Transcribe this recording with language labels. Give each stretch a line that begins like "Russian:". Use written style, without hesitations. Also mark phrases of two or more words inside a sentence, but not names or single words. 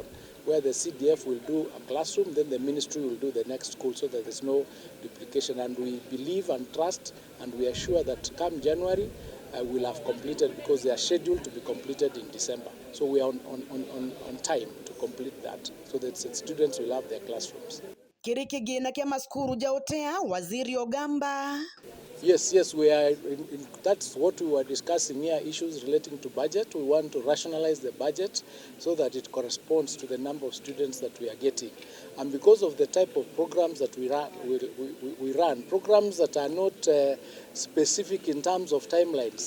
English: Where the CDF will do a classroom, then the ministry will do the next school, so that there's no duplication. And we believe and trust, and we are sure that come January, we'll have completed, because they are scheduled to be completed in December. So we are on time to complete that, so that students will have their classrooms.
Meru: Kirikigina kia maskuru jaotea waziri ogamba.
English: Yes, we are. That's what we were discussing here, issues relating to budget. We want to rationalize the budget so that it corresponds to the number of students that we are getting. And because of the type of programs that we run, programs that are not specific in terms of timelines.